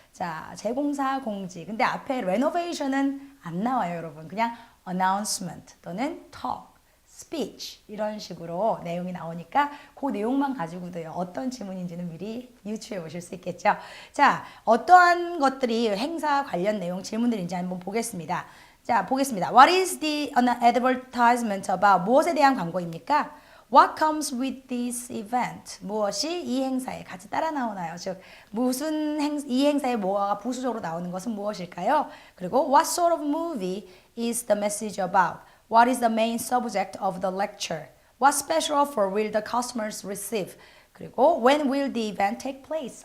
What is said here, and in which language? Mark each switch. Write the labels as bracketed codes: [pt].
[ko] 자, 재공사 공지. 근데 앞에 renovation은 안 나와요, 여러분. 그냥 announcement 또는 talk, speech 이런 식으로 내용이 나오니까 그 내용만 가지고도요. 어떤 지문인지는 미리 유추해 보실 수 있겠죠. 자, 어떠한 것들이 행사 관련 내용 질문들인지 한번 보겠습니다. 자, 보겠습니다. [en] What is the advertisement about? [ko] 무엇에 대한 광고입니까? [en] What comes with this event? [ko] 무엇이 이 행사에 같이 따라 나오나요? 즉, 이 행사에 뭐가 부수적으로 나오는 것은 무엇일까요? 그리고 [en] What sort of movie is the message about? What is the main subject of the lecture? What special offer will the customers receive? [ko] 그리고 [en] When will the event take place?